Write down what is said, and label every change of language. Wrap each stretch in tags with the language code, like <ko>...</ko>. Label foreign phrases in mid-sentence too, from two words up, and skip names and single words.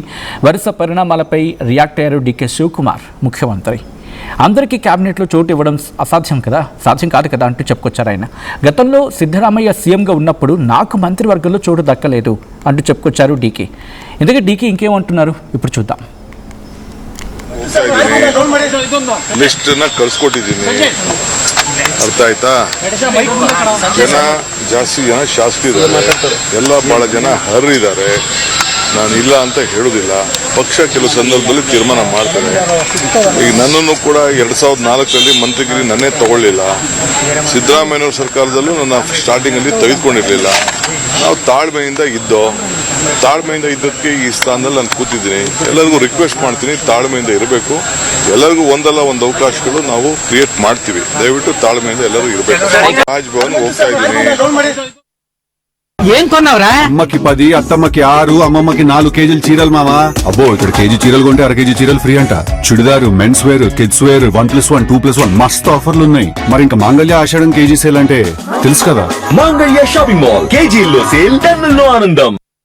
<te>వరుస పరిణామాలపై రియాక్ట్ అయ్యారు డీకే శివకుమార్ ముఖ్యమంత్రి. అందరికీ క్యాబినెట్లో చోటు ఇవ్వడం సాధ్యం కాదు కదా అంటూ చెప్పుకొచ్చారు ఆయన. గతంలో సిద్ధరామయ్య సీఎంగా ఉన్నప్పుడు నాకు మంత్రివర్గంలో చోటు దక్కలేదు అంటూ చెప్పుకొచ్చారు డీకే. ఇందుకే డీకే ఇంకేమంటున్నారు ఇప్పుడు చూద్దాం.</te> <kn>ಲಿಸ್ಟನ್ನ ಕಳ್ಸ್ಕೊಟ್ಟಿದ್ದೀನಿ, ಅರ್ಥ ಆಯ್ತಾ? ಜಾಸ್ತಿ ಜನ ಶಾಸಕರಿದ್ದಾರೆ, ಎಲ್ಲ ಬಹಳ ಜನ ಹರ್ರಿದ್ದಾರೆ. ನಾನು ಇಲ್ಲ ಅಂತ ಹೇಳುದಿಲ್ಲ. ಪಕ್ಷ ಕೆಲವು ಸಂದರ್ಭದಲ್ಲಿ ತೀರ್ಮಾನ ಮಾಡ್ತಾರೆ. ಈಗ ನನ್ನನ್ನು ಕೂಡ 2004 ಮಂತ್ರಿಗಿರಿ ನನ್ನೇ ತಗೊಳ್ಳಿಲ್ಲ. ಸಿದ್ದರಾಮಯ್ಯನವ್ರ ಸರ್ಕಾರದಲ್ಲೂ ನನ್ನ ಸ್ಟಾರ್ಟಿಂಗ್ ಅಲ್ಲಿ ತೆಗೆದುಕೊಂಡಿರ್ಲಿಲ್ಲ. ನಾವು ತಾಳ್ಮೆಯಿಂದ ಇದ್ದದಕ್ಕೆ ಈ ಸ್ಥಾನದಲ್ಲಿ ನಾನು ಕೂತಿದ್ದೀನಿ. ಎಲ್ಲರಿಗೂ ರಿಕ್ವೆಸ್ಟ್ ಮಾಡ್ತೀನಿ, ತಾಳ್ಮೆಯಿಂದ ಇರಬೇಕು. ಎಲ್ಲರಿಗೂ ಒಂದಲ್ಲ ಒಂದು ಅವಕಾಶಗಳು ನಾವು ಕ್ರಿಯೇಟ್ ಮಾಡ್ತೀವಿ. ದಯವಿಟ್ಟು ತಾಳ್ಮೆಯಿಂದ ಎಲ್ಲರೂ ಇರಬೇಕು. ರಾಜ್ಭವನ್ ಹೋಗ್ತಾ ಇದ್ದೀನಿ.</kn> <te>ఏం కొన్నావురా? అమ్మకి 10, అత్తమ్మకి 6, అమ్మమ్మకి 4 కేజీలు చీరలు మావా. అబ్బో ఇక్కడ కేజీ చీరలు కొంటే అర కేజీ చీరలు ఫ్రీ అంట. చుడిదారు, మెన్స్ వేర్, కిడ్స్ వేర్ 1+1, 2+1 మస్తు ఆఫర్లు ఉన్నాయి. మరి ఇంకా మాంగళ్య ఆషాఢం కేజీ సేల్ అంటే తెలుసు కదా. మాంగళ్య షాపింగ్ మాల్ కేజీల్లో సేల్, టన్నుల్లో ఆనందం.</te>